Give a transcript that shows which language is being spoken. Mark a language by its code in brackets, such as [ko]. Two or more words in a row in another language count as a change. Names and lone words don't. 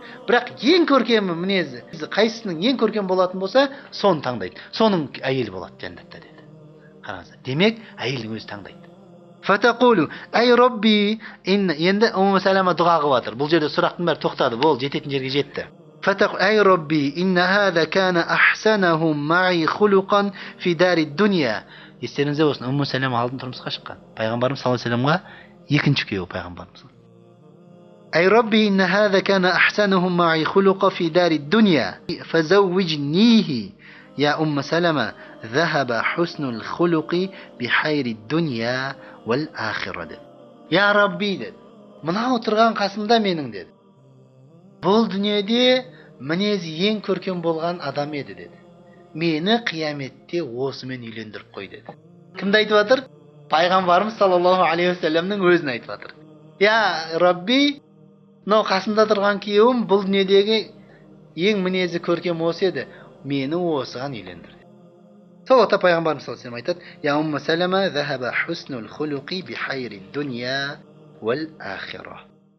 [kk] Бірақ ең көркем мінезі, қайсының ең көркем болатын болса, соны таңдайды. Соның әйелі болады жәннатта деді. Қараңыздар. Демек, әйелдің өзі таңдайды. [ar] فتقول أي ربي, [kk] енді Умму Салама дұға қылып жатыр. Бұл жерде сұрақтың бәрі тоқтады, бол жететін жерге жетті. [ar] فتقول أي ربي إن هذا كان أحسنهم معي خلقا في دار الدنيا. [kk] Естеріңізде болсын, Умму Салама алдын тұрмысқа шыққан. Пайғамбарымыз [ar] صلى الله عليه وسلم [kk] екінші күйеуі пайғамбарымыз. [ar] أي ربي إن هذا كان أحسنهم معي خلقا في دار الدنيا. Фазауwijnihi. يا أم سلمة ذهب حسن الخلق بحير الدنيا والآخرة. يا ربي деді. [kk] Мына отырған қасымда менің деді. Бұл дүниеде мінезі ең көркем болған адам еді деді. Мені қияметте осымен үйлендіріп қой деді. Кімді айтып жатыр? Пайғамбарымыз [ar] صلى الله عليه وسلم [kk] өзін айтып жатыр. [ar] يا رب, [kk] мынау қасымда тұрған күйеуім бұл дүниедегі ең мінезі көркем осы еді. Мені осыған үйлендір. Сол уақытта пайғамбарымыз [ar] صلى الله عليه [kk] айтады: "Я Умму Салама, [ar] ذهب حسن الخلق بحير الدنيا والآخرة."